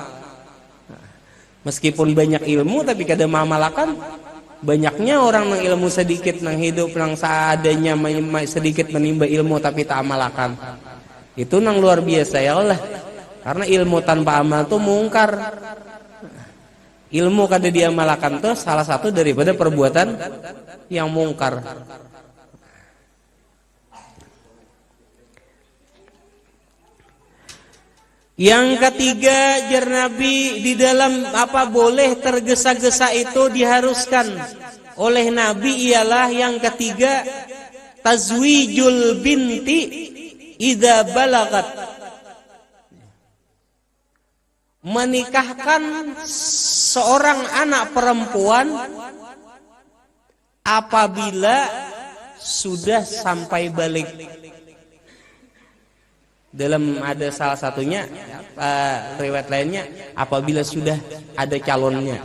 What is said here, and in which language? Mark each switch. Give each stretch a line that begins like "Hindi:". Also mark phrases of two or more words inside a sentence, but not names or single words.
Banjar: Meskipun banyak ilmu tapi kada mamalakan. Banyaknya orang nang ilmu sedikit nang hidup nang seadanya sedikit menimba ilmu tapi tak amalakan. Itu nang luar biasa
Arabic: ya Allah.
Banjar: Karena ilmu tanpa amal tuh mungkar. Ilmu kada diamalkan tuh salah satu daripada perbuatan yang mungkar. Yang ketiga, jar Nabi, di dalam boleh tergesa-gesa itu diharuskan oleh Nabi ialah yang ketiga,
Arabic: tazwijul binti idza balagat.
Indonesian: Menikahkan seorang anak perempuan apabila sudah sampai balik. Dalam ada salah satunya riwayat lainnya apabila sudah ada calonnya.